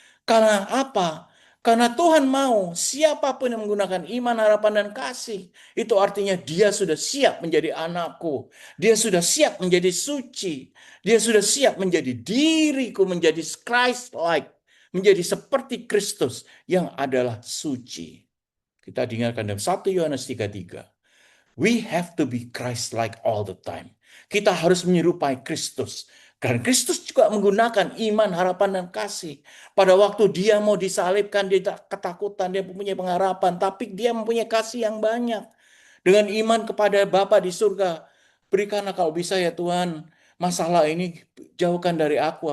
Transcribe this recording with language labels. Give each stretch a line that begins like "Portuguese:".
Indonesian: Karena apa? Karena Tuhan mau siapapun yang menggunakan iman, harapan, dan kasih, itu artinya dia sudah siap menjadi anakku. Dia sudah siap menjadi suci. Dia sudah siap menjadi diriku, menjadi Christ-like. Menjadi seperti Kristus yang adalah suci. Kita dengarkan dalam 1 Yohanes 3:3.
English: We have to be Christ-like all the time.
Indonesian: Kita harus menyerupai Kristus. Karena Kristus juga menggunakan iman, harapan, dan kasih. Pada waktu dia mau disalibkan, dia ketakutan, dia mempunyai pengharapan. Tapi dia mempunyai kasih yang banyak. Dengan iman kepada Bapa di surga. Berikanlah kalau bisa ya Tuhan, masalah ini jauhkan dari aku.